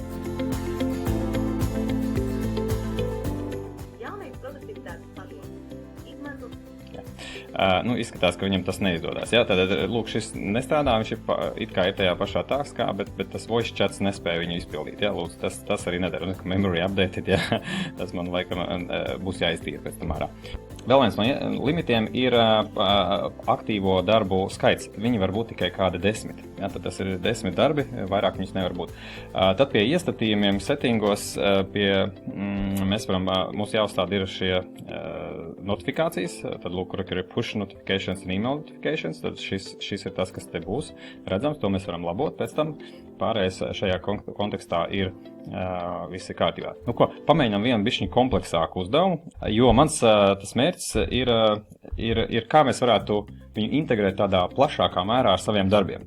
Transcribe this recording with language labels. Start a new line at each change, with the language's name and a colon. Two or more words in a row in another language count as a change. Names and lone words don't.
Latvian: Jaunais produktivitātes padomu. Izmantot. Izskatās, ka viņam tas neizdodas. Jā, tātad, lūk, šis nestrādā, viņš it kā ir tajā pašā taskā, bet tas
English: voice chats
Latvian: nespēja viņu izpildīt. Jā, lūk, tas arī nedara.
English: Memory updated,
Latvian: jā, tas man laikam būs jāiztīra pēc tam ārā. Vēl viens no limitiem ir aktīvo darbu skaits. Viņi var būt tikai kādi 10. Ja, tad tas ir 10 darbi, vairāk viņus nevar būt. Tad pie iestatījumiem, settingos, mēs varam, mums jāuzstāda ir šie notifikācijas. Tad lūk, kur ir
English: push notifications
Latvian: un
English: email notifications.
Latvian: Tad šis ir tas, kas te būs redzams. To mēs varam labot pēc tam. Pārējais šajā kontekstā ir visi kārtībā. Pamēģinām vienu bišķiņu kompleksāku uzdevumu, jo mans tas mērķis ir kā mēs varētu viņu integrēt tādā plašākā mērā ar saviem darbiem.